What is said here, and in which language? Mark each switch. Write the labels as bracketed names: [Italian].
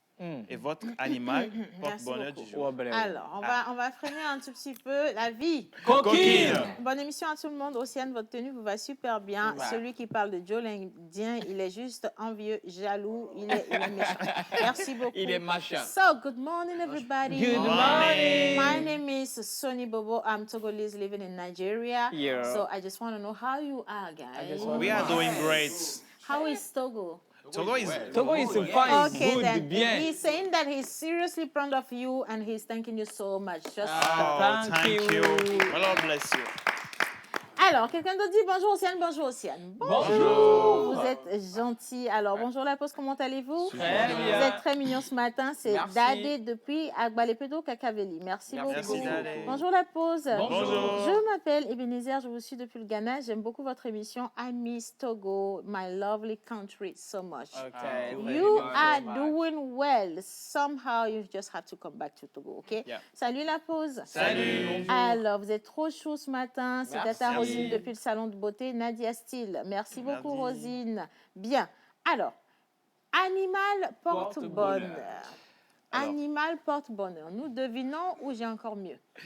[French] Mm. Et votre animal porte-bonheur du beaucoup. jour. Alors, on va freiner un tout petit peu la vie. Coquine. Bonne émission à tout le monde. Océane, votre tenue vous va super bien. Ouais. Celui qui parle de Joe l'Indien, il est juste envieux, jaloux, il est méchant. Merci beaucoup. Il est machin. [English] So, good morning, everybody. Good morning. My name is Sonny Bobo. I'm Togolese living in Nigeria. Yeah. So, I just want to know how you are, guys. We are doing great. How is Togo? Togo is Togo is fine, Okay, good, then. [French] bien. [English] He's saying that he's seriously proud of you and he's thanking you so much. Just Oh, Thank you. God bless you. [French] Alors, quelqu'un d'autre dit bonjour Océane, bonjour Océane. Bonjour. Vous êtes gentil. Alors, bonjour la pause, comment allez-vous? Très Vous bien. êtes très mignon ce matin. C'est Merci. Dadé depuis Agbalepedo Kakaveli. Merci beaucoup. Merci, Dadé. Bonjour la pause. Bonjour. Je m'appelle Ebenezer, je vous suis depuis le Ghana. J'aime beaucoup votre émission. [English] I miss Togo, my lovely country, so much. Okay. You are doing well. Somehow you just have to come back to Togo, ok? Yeah. [French] Salut la pause. Salut. Alors, vous êtes trop chou ce matin. C'est Merci. Tata Rosine depuis le salon de beauté, Nadia Steele. Merci beaucoup, Rosine. Bien. Alors, animal porte-bonheur. Animal porte-bonheur. Nous devinons ou j'ai encore mieux?